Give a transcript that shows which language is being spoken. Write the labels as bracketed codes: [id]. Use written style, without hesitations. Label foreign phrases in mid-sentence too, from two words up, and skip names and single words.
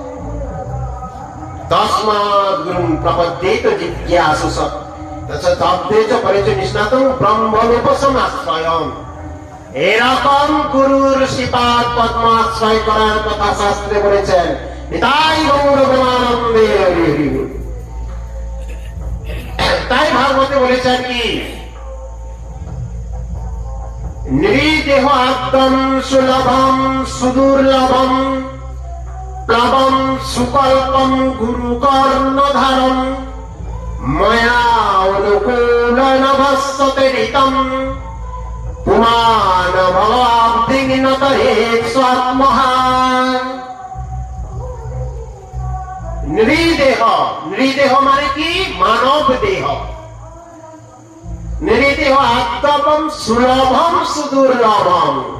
[sa] তস্মাৎ গুরুং প্রপদ্যেত জিজ্ঞাসু [bn] এরকম গুরুর শ্রীপাদ পদ্মাশ্রয় করার কথা শাস্ত্রে বলেছেন। তাই ভাগবতে বলেছেন কি [sa] নৃদেহ আদ্যম সুলভম সুদুর্লভম প্লবম সুকল্পম গুরু কর্ণধারম ময়া অনুকূল নভস্যতে ঋতম পুমান ভবাব্দিগ্নতরে স্বাত্মহান। [bn] নৃদেহ, নৃদেহ মানে কি? মানব দেহ। [sa] নৃদেহ আদ্যবম সুলভম সুদুর্লভম।